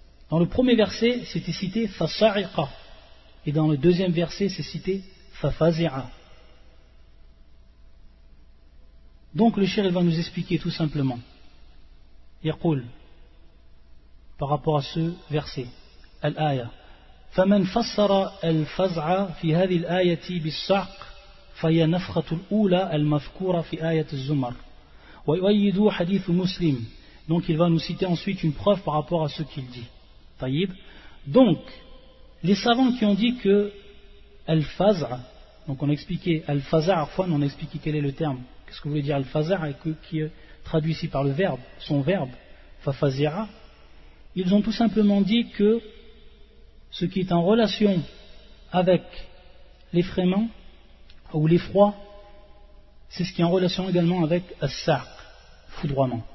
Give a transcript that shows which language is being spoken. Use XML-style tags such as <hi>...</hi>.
<fr>Dans le premier verset, c'était cité fasa'iqa. Et dans le deuxième verset, c'est cité fafazira. Donc le shir, il va nous expliquer tout simplement. Yaqul, par rapport à ce verset, al-aya.</fr> <ar>Faman fassara al-faz'a fi hadhi al-ayati bis-sa'q. فهي نفخة الأولى المذكورة في آية الزمر ويؤيد حديث مسلم.</ar> <fr>Donc il va nous citer ensuite une preuve par rapport à ce qu'il dit.</fr> <ar>طيب.</ar> <fr>Donc les savants qui ont dit que al-faz'a, donc on a expliqué al-faz'a, enfin on a expliqué quel est le terme, qu'est-ce que voulait dire al-faz'a, qui est traduit ici par le verbe, son verbe fafazira, ils ont tout simplement dit que ce qui est en relation avec l'effraiement ou l'effroi, c'est ce qui est en relation également avec as-sa'q, foudroiement.</fr>